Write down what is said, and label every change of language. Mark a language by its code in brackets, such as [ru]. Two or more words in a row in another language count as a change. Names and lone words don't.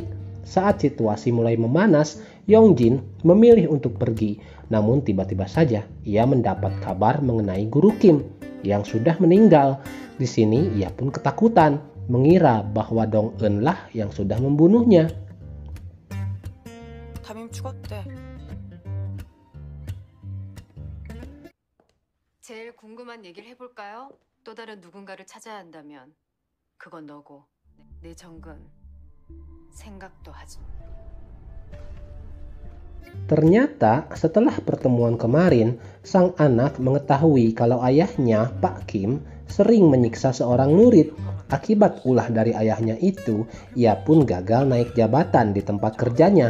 [id] Saat situasi mulai memanas, Yongjin memilih untuk pergi, namun tiba-tiba saja ia mendapat kabar mengenai guru Kim yang sudah meninggal. Di sini ia pun ketakutan, mengira bahwa Dong-eun lah yang sudah membunuhnya. [ko] 담임 죽었대. 제일 궁금한 얘기를 해볼까요? 또 다른 누군가를 찾아야 한다면 그건 너고 내 정근 생각도 하지 마. [id] Ternyata setelah pertemuan kemarin, sang anak mengetahui kalau ayahnya, Pak Kim, sering menyiksa seorang murid. Akibat ulah dari ayahnya itu, ia pun gagal naik jabatan di tempat kerjanya.